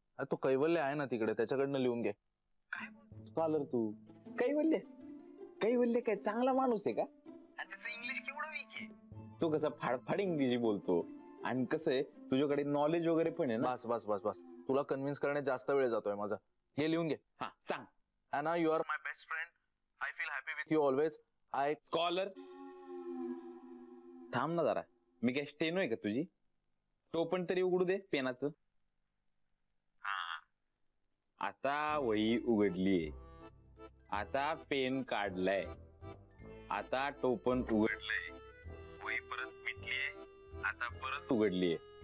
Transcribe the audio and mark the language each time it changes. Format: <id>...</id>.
<mr>तो कैवल्य आहे ना तिकडे, त्याच्याकडनं लिहून घे. स्कॉलर तू कैवल्य कैवल्य काय चांगला माणूस आहे का? त्याचं इंग्लिश केवढं वीक आहे. तू कसं फाडफाड इंग्रजी बोलतो आणि कसं आहे तुझ्याकडे नॉलेज वगैरे पण आहे ना. बस बस बस बस, तुला कन्व्हिन्स करण्यात जास्त वेळ जातोय माझा. हे लिहून घे. हा सांग.</mr> <en>Anna, you are my best friend. I feel happy with you always.</en> <mr>Scholar थांब ना जरा, मी काय स्टेनो आहे का तुझी? टोपण तरी उघडू दे पेनाचं. आता वही उघडलीये, आता पेन काढलाय, आता टोपण उघडलंय, वही परत मिटलीये, आता परत उघडलीये.</mr>